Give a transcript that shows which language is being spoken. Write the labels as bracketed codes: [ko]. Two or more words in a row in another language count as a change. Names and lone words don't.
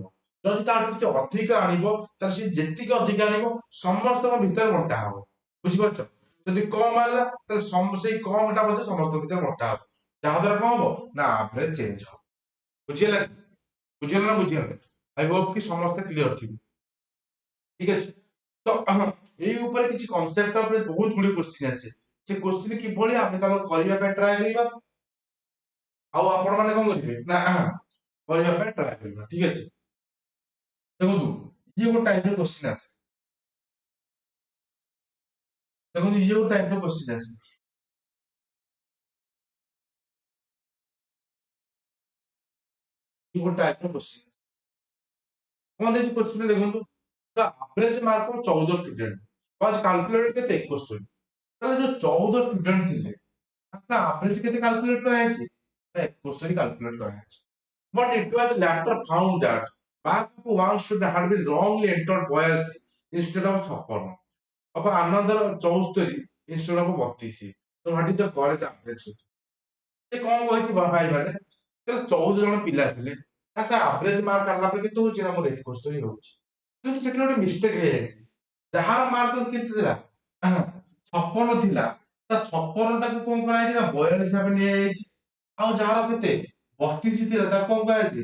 [or] ଯଦି ତାଠୁ କିଛି ଅଧିକ ଆଣିବ ତାହେଲେ ସେ ଯେତିକି ଅଧିକ ଆଣିବ ସମସ୍ତଙ୍କ ଭିତରେ ବଣ୍ଟା ହବ। ବୁଝିପାରୁଛ? ଯଦି କମ ଆଣିଲା ତାହେଲେ ସେଇ କମଟା ମଧ୍ୟ ସମସ୍ତଙ୍କ ଭିତରେ ବଣ୍ଟା ହବ। ଯାହା ଦ୍ୱାରା କଣ ହବ? ନା [en] average change [or] ହବ। ବୁଝିହେଲା? ବୁଝିହେଲା ନା ବୁଝିହେଲା? [en] I hope [or] କି ସମସ୍ତେ କ୍ଲିୟର ଥିବେ। ଠିକ ଅଛି? ତ ଏଇ ଉପରେ କିଛି କନସେପ୍ଟ ଉପରେ ବହୁତ ଗୁଡିଏ କ୍ୱେଶ୍ଚିନ୍ ଆସେ। ସେ କ୍ୱେଶ୍ଚିନ୍ କିଭଳି ଆମେ ତାକୁ କରିବା ପାଇଁ ଟ୍ରାଏ କରିବା, ଆଉ ଆପଣ ମାନେ କଣ କରିବେ? ନା କରିବା ପାଇଁ ଟ୍ରାଏ କରିବା। ଠିକ ଅଛି? ଦେଖନ୍ତୁ ଇଏ ଗୋଟେ ଟାଇପର କ୍ୱେଶ୍ଚିନ୍ ଆସେ। ଦେଖନ୍ତୁ ଇଏ ଗୋଟେ ଟାଇପର କ୍ୱେଶ୍ଚିନ୍ ଆସେ। ଇଏ ଗୋଟେ ଟାଇପର କ୍ୱେଶ୍ଚିନ୍। କଣ ଦେଇଛି କ୍ୱେଶ୍ଚିନ୍ ଦେଖନ୍ତୁ। [en] The average mark of 14 student was calculated କେତେ? [or] 71। ତାହେଲେ ଯୋଉ 14 ଷ୍ଟୁଡେଣ୍ଟ ଥିଲେ ତାଙ୍କ ଆଭରେଜ କେତେ କାଲକୁଲେଟ କରାଯାଇଛି? 71 କାଲକୁଲେଟ କରାଯାଇଛି। [en] But it was later found that mark of one student had been wrongly entered 82 instead of 56 of another 74 instead of 32. So what is the correct average? [or] ସେ କଣ କହିଛି ଭାଇ ମାନେ? 14 ଜଣ ପିଲା ଥିଲେ, ତାଙ୍କ [en] average mark [or] କାଢିଲା ପରେ କେତେ ହଉଛି? ନା ମୋର 71 ହଉଛି। କିନ୍ତୁ ସେଠି ଗୋଟେ ମିଷ୍ଟେକ ହେଇଯାଇଛି। ଯାହାର ମାର୍କ କେତେ ଥିଲା? 56 ଥିଲା, ତା 56 ଟାକୁ କଣ କରାଯାଇଛି? ନା 42 ଭାବେ ନିଆଯାଇଛି। ଆଉ ଯାହାର କେତେ? 32 ଥିଲା, ତାକୁ କଣ କରାଯାଇଛି?